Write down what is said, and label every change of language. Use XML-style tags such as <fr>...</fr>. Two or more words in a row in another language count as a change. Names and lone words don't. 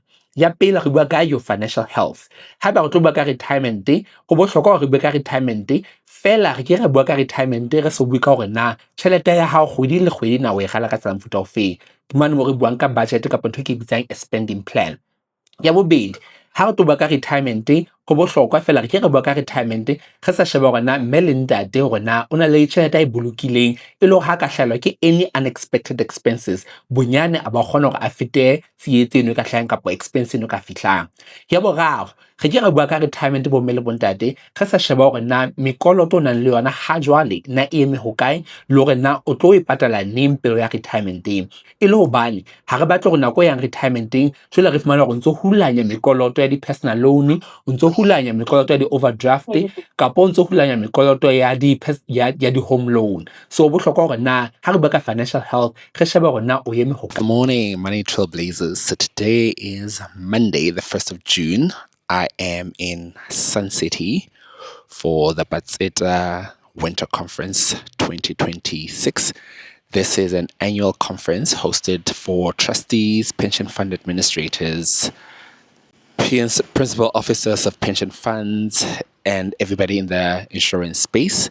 <st>Ya pele re bua ka</st> <en>your financial health.</en> <st>Ha ba re tlo bua ka retirement, go bohlokwa re bua ka retirement fela re ke re bua ka retirement re se bua ka hore na tšhelete ya hao kgwedi le kgwedi na o e gala ka tsela mfuta o fe. Ke mane mo re buang ka budget kapo ntho ke bitsang</st> <en>a spending plan.</en> <st>Ya bobedi, ha re tlo bua ka retirement, go bohlokwa fela re ke re bua ka retirement re sa sheba gore na mme le ntate gore na o na le tšhelete a e bolokileng e le ha ka hlaelwa ke</st> <en>any unexpected expenses,</en> <st>bonyane a ba kgona gore a fete tsietse eno ka hlahang kapo expense eno ka fihlang. Ya boraro, re ke re bua ka retirement bo mme le bontate re sa sheba gore na mekoloto o nang le yona ha jwale na e eme hokae le gore na o tlo e patala neng pelo ya retirement e le hobane ha re batle gore nako yang retirement jwale re fumana gore ntse hulanya mekoloto ya di-</st> <en>personal loan,</en> <st>ntse hulanya mekoloto ya di-overdraft kapo ntse hulanya mekoloto ya di-</st> <en>home loan.</en> <st>So bohlokwa gore na ha re bua ka</st> <en>financial health</en> <st>re sheba gore na o eme hokae.</st> <en>Good morning, Money Trailblazers. So today is Monday, the 1st of June. I am in Sun City for the Batseta Winter Conference 2026. This is an annual conference hosted for trustees, pension fund administrators, principal officers of pension funds, and everybody in the insurance space.</en>